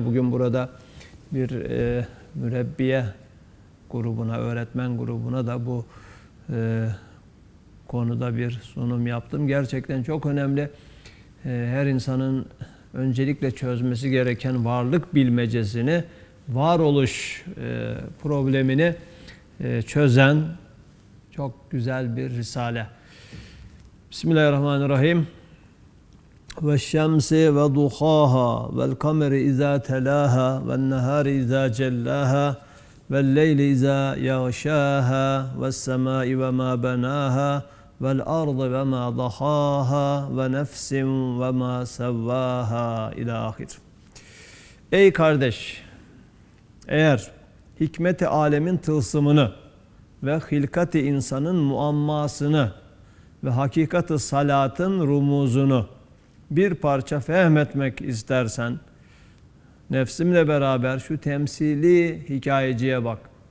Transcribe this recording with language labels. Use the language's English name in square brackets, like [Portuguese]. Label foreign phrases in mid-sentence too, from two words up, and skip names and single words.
[Turkish] Bugün burada bir mürebbiye grubuna, öğretmen grubuna da bu konuda bir sunum yaptım. Gerçekten çok önemli. Her insanın öncelikle çözmesi gereken varlık bilmecesini, varoluş problemini çözen çok güzel bir risale. [Arabic] Bismillahirrahmanirrahim. وَالشَّمْسِ وَضُحَاهَا وَالْقَمَرِ إِذَا تَلَاهَا وَالنَّهَارِ إِذَا جَلَّاهَا وَاللَّيْلِ إِذَا يَغْشَاهَا وَالسَّمَاءِ وَمَا بَنَاهَا وَالْأَرْضِ وَمَا ضَحَاهَا وَنَفْسٍ وَمَا سَوَّاهَا İlâhir. [Turkish] Ey kardeş! Eğer hikmet-i alemin tılsımını ve hilkat-i insanın muammasını ve hakikat-ı salatın rumuzunu bir parça fehmetmek istersen, nefsimle beraber şu temsili hikayeciye bak.